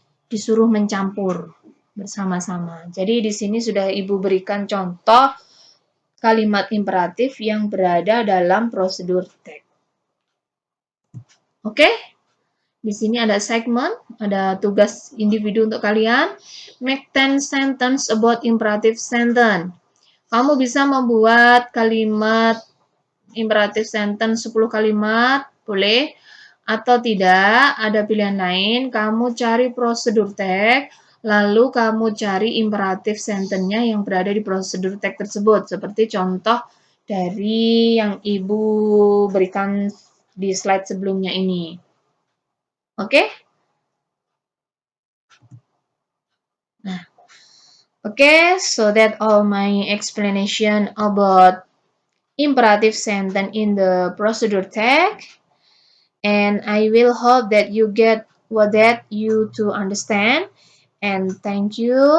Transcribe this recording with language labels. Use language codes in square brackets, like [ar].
[id] Disuruh mencampur bersama-sama. Jadi di sini sudah Ibu berikan contoh kalimat imperatif yang berada dalam prosedur teks. Oke? Di sini ada segmen, ada tugas individu untuk kalian. [en] Make 10 sentence about imperative sentence. [id] Kamu bisa membuat kalimat imperative sentence 10 kalimat, boleh. Atau tidak, ada pilihan lain, kamu cari prosedur teks, lalu kamu cari imperative sentence-nya yang berada di prosedur teks tersebut. Seperti contoh dari yang Ibu berikan di slide sebelumnya ini. Oke? [en] Nah, okay, so that all my explanation about imperative sentence in the procedure text, and I will hope that you get what that you to understand, and thank you.